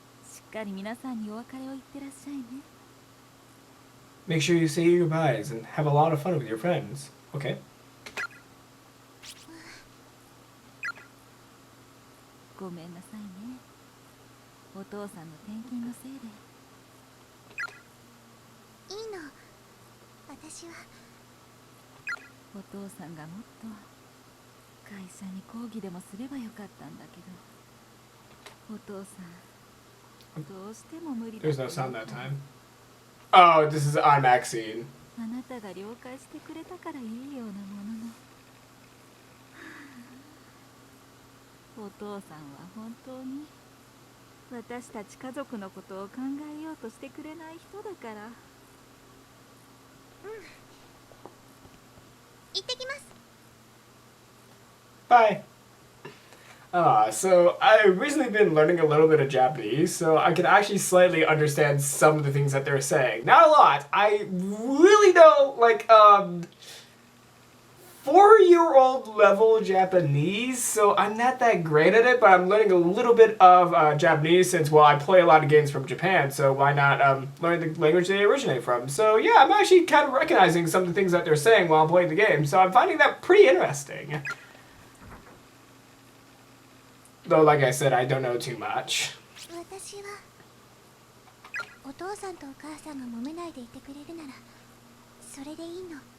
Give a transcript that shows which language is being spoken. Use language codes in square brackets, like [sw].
[ja] しっかり皆さんにお別れを言ってらっしゃいね。 [en] Make sure you say your goodbyes and have a lot of fun with your friends. Okay. [ja] ごめんなさいね。お父さんの転勤のせいで。いいの。私は。お父さんがもっと会社に抗議でもすればよかったんだけど、お父さんどうしても無理だった。 [en] There's no sound that time. Oh, this is an automatic scene. [ja] あなたが了解してくれたからいいようなものの、お父さんは本当に私たち家族のことを考えようとしてくれない人だから。行ってきます。 [en] Bye. So I've recently been learning a little bit of Japanese, so I can actually slightly understand some of the things that they're saying. Not a lot. I really know, like, 4-year-old level Japanese, so I'm not that great at it, but I'm learning a little bit of Japanese since, well, I play a lot of games from Japan, so why not learn the language they originate from? So yeah, I'm actually kind of recognizing some of the things that they're saying while I'm playing the game, so I'm finding that pretty interesting. Though, like I said, I don't know too much. [ja] 私はお父さんとお母さんが揉めないでいてくれるならそれでいいの。